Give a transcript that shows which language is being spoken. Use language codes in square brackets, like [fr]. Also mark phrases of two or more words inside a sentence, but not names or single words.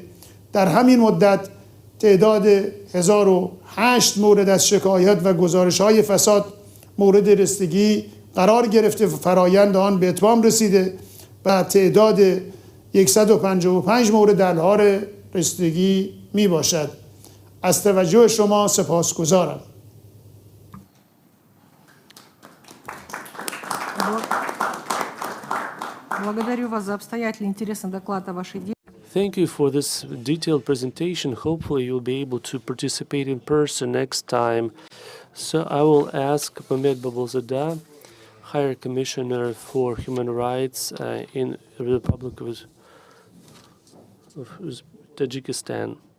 [tg] در همین مدت تعداد 1008 مورد از شکایت و گزارش‌های فساد مورد رسیدگی قرار گرفته و فرایند آن به اتمام رسیده و تعداد 155 مورد در حال رسیدگی می باشد. از توجه شما سپاسگزارم. [ru] Благодарю вас за обстоятельный и интересный доклад о вашей деятельности. [en] Thank you for this detailed presentation. Hopefully you'll be able to participate in person next time. So I will ask Mehmet Babulzada, Higher Commissioner for Human Rights in the Republic of Tajikistan.